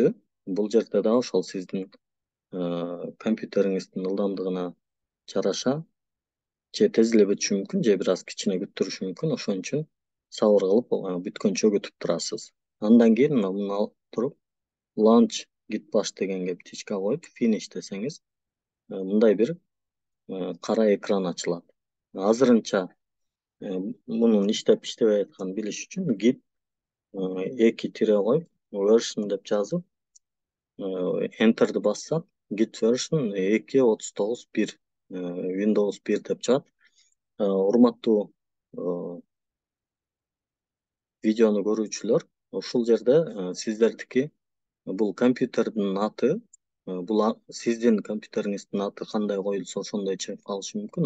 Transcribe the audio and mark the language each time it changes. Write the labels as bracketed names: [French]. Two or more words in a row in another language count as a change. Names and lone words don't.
[Kyrgyz] Бул жерде да ошол сиздин компьютериңиздин ылдамдыгына жараша же тезилеп өтүшү мүмкүн, же бир аз кичине күттүрүшү мүмкүн. Ошон үчүн сабыр кылып бүткөнчө күтүп турасыз. Андан кийин муну алып туруп [English] launch git bash [Kyrgyz] дегенге птичка коюп finish десеңиз, мындай бир кара экран ачылат. Азырынча мунун иштеп-иштебей атканын билиш үчүн git эки тире коюп version деп жазып enter'ди бассак [English] git version 2.39.1 Windows 1 [Kyrgyz] деп чыгат. Урматтуу видеону көрүүчүлөр, ушул жерде сиздердики бул компьютердин аты, бул сиздин компьютериңиздин аты кандай коюлса ошондой чыгып калышы мүмкүн.